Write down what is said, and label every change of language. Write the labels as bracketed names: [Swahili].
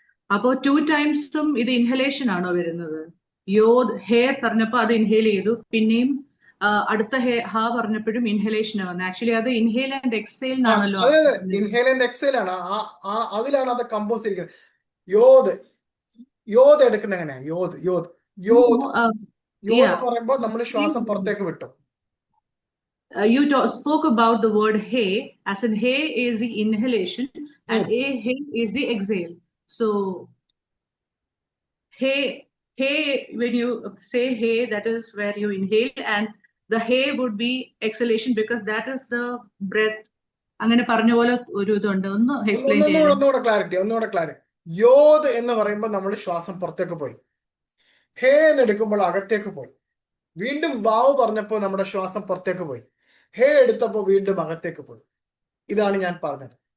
[Malayalam] അപ്പോ 2 ടൈംസും ഇത് ഇൻഹലേഷൻ ആണോ വരുന്നത്? യോദ് ഹേ പറഞ്ഞപ്പോ അത് ഇൻഹേൽ ചെയ്തു, പിന്നെയും അടുത്ത ഹാ പറഞ്ഞപ്പോഴും ഇൻഹലേഷൻ വന്നു. ആക്ച്വലി അത് ഇൻഹേൽ ആൻഡ് എക്സേൽ എന്നാണല്ലോ. ഇൻഹേൽ ആൻഡ് എക്സേൽ ആണ്. അതിലാണ് അത് കമ്പോസ് ചെയ്തിരിക്കുന്നത്. യോദ്, യോദ് എടുക്കുന്ന എങ്ങനെയാ? യോദ് യോദ് യോദ് യോദ് എന്ന് പറയുമ്പോൾ നമ്മൾ ശ്വാസം പുറത്തേക്ക് വിട്ടു. [English] You spoke about the word hey, as in hey is the inhalation and hey is the exhale. So hey, when you say hey, that is where you inhale, and the hey would be exhalation because that is the breath. [Malayalam] അങ്ങനെ പറഞ്ഞ പോലെ ഒരു ഇതുണ്ട്. ഒന്ന് explain ചെയ്യാം. ഒന്നുകൂടെ clarity. യോദ് എന്ന് പറയുമ്പോൾ നമ്മൾ ശ്വാസം പുറത്തേക്ക് പോയി. ഹേ എന്ന് എടുക്കുമ്പോൾ അകത്തേക്ക് പോയി. വീണ്ടും വാവ് പറഞ്ഞപ്പോൾ നമ്മുടെ ശ്വാസം പുറത്തേക്ക് പോയി. ഹേ എടുത്തപ്പോൾ വീണ്ടും അകത്തേക്ക് പോയി. ഇതാണ് ഞാൻ പറഞ്ഞത്.